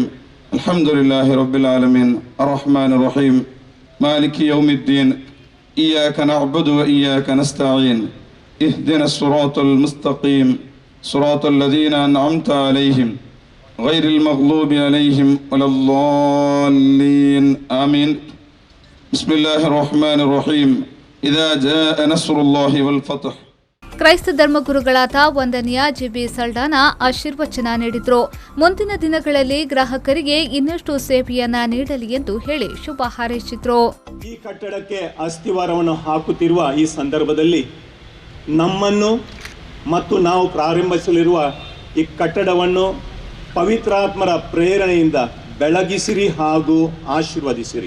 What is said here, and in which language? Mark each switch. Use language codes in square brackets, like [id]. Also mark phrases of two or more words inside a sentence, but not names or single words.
[ar] الحمد لله رب العالمين الرحمن الرحيم مالك يوم الدين إياك نعبد وإياك نستعين اهدنا الصراط المستقيم صراط الذين أنعمت عليهم غير المغضوب عليهم ولا الضالين آمين. بسم الله الرحمن الرحيم إذا جاء نصر الله والفتح. [kn] ಕ್ರೈಸ್ತ ಧರ್ಮಗುರುಗಳಾದ ವಂದನೀಯ ಜಿಬಿ ಸಲ್ಡಾನ ಆಶೀರ್ವಚನ ನೀಡಿದ್ರು. ಮುಂದಿನ ದಿನಗಳಲ್ಲಿ ಗ್ರಾಹಕರಿಗೆ ಇನ್ನಷ್ಟು ಸೇವೆಯನ್ನ ನೀಡಲಿ ಎಂದು ಹೇಳಿ ಶುಭ ಹಾರೈಸಿದ್ರು. ಈ ಕಟ್ಟಡಕ್ಕೆ ಅಸ್ಥಿವಾರವನ್ನು ಹಾಕುತ್ತಿರುವ ಈ ಸಂದರ್ಭದಲ್ಲಿ ನಮ್ಮನ್ನು ಮತ್ತು ನಾವು ಪ್ರಾರಂಭಿಸಲಿರುವ ಈ ಕಟ್ಟಡವನ್ನು ಪವಿತ್ರಾತ್ಮರ ಪ್ರೇರಣೆಯಿಂದ ಬೆಳಗಿಸಿರಿ ಹಾಗೂ ಆಶೀರ್ವದಿಸಿರಿ.